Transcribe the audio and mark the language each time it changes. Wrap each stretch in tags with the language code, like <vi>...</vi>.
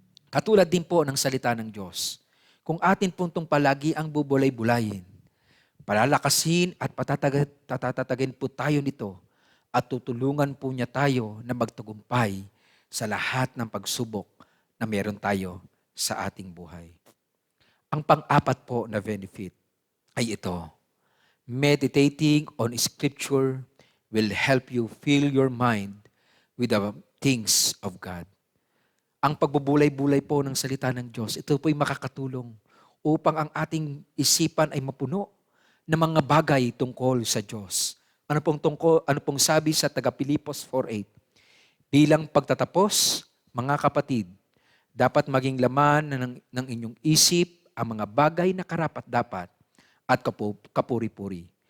<tl>Katulad din po ng salita ng Diyos. Kung atin puntong palagi ang bubulay-bulayin, palalakasin at patatatagin po tayo nito at tutulungan po niya tayo na magtagumpay sa lahat ng pagsubok na meron tayo sa ating buhay. Ang pang-apat po na benefit ay ito.</tl> <en>Meditating on Scripture will help you fill your mind with the things of God.</en> <tl>Ang pagbubulay-bulay po ng salita ng Diyos, ito po'y makakatulong upang ang ating isipan ay mapuno ng mga bagay tungkol sa Diyos. Ano pong sabi sa taga-Pilipos 4:8? Bilang pagtatapos, mga kapatid, dapat maging laman ng inyong isip ang mga bagay na karapat-dapat at kapuri-puri.</tl>